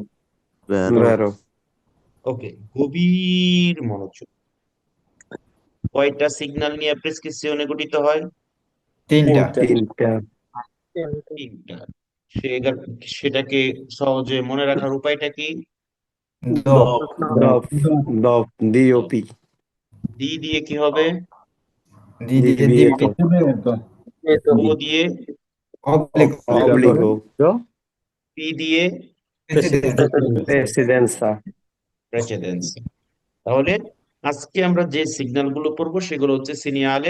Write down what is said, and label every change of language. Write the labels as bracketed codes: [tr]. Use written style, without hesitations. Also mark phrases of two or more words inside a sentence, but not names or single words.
[it] Vero, vero. [bn] ওকে, গভীর মনোযোগ। কয়টা সিগন্যাল নিয়ে প্রেসক্রিপসিওনে গঠিত হয়? Tinta. Tinta. তিনটা। সেটাকে সহজে মনে রাখার উপায়টা কি? Do. Dop. Dop. DOP. ডি দিয়ে কি হবে? [it] Divieto. [bn] ও দিয়ে? [it] Obbligo. Obbligo. [bn] পি দিয়ে? [it] Presidenza. Presidenza. [bn] প্রেসিডেন্স। তাহলে আজকে আমরা যে সিগন্যাল গুলো পড়বো সেগুলো হচ্ছে সিনিয়ালে।